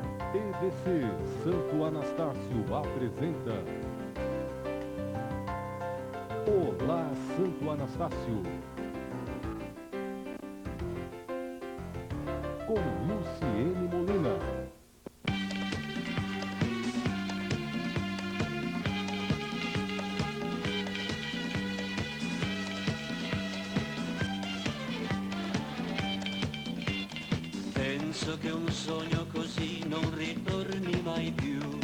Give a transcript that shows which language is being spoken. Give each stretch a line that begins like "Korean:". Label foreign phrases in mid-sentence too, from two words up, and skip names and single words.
Portuguese: EBC Santo Anastácio apresenta Olá, Santo Anastácio, com Luciene Molina.
Italian: Penso che un sogno così non ritorni mai più.